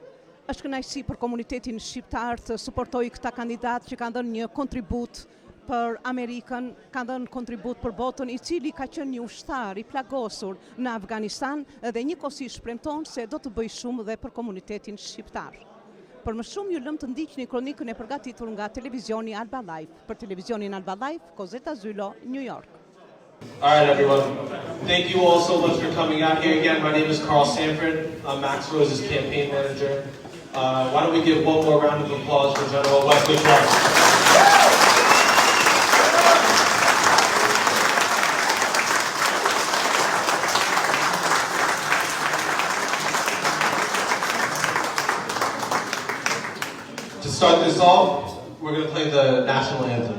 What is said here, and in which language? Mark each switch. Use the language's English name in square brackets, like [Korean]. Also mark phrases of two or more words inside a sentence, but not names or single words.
[Albanian] Është kënaqësi për komunitetin shqiptar të suportojë këta kandidat që kanë dhënë një kontribut për Amerikën, kanë dhënë kontribut për botën, i cili ka qenë një ushtar i plagosur në Afganistan dhe njëkohësisht premton se do të bëjë shumë dhe për komunitetin shqiptar. Për më shumë ju lëm të ndiqni kronikën e përgatitur nga televizioni Alba Live. Për televizionin Alba Live, Kozeta Zylo, New York. [English] All right, everyone. Thank you all so much for coming out here again. My name is Carl Sanford. I'm Max Rose's campaign manager. Why don't we give one more round of applause for General Wesley K.Clark. To start this off, we're going to play the national anthem.